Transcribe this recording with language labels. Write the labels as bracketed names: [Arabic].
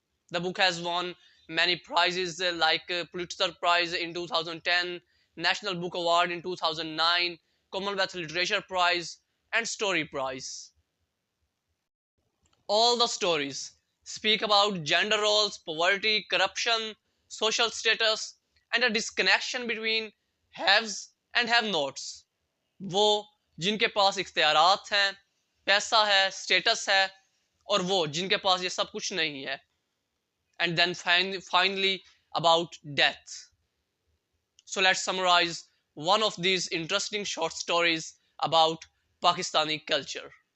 [English] The book has won many prizes like Pulitzer Prize in 2010, National Book Award in 2009, Commonwealth Literature Prize, and Story Prize. All the stories speak about gender roles, poverty, corruption, social status, and a disconnection between haves and have nots. [Hindi] वो जिनके पास इख्तियारात हैं, पैसा है, status है, और वो जिनके पास ये सब कुछ नहीं है. [English] And then finally about death. So let's summarize one of these interesting short stories about Pakistani culture.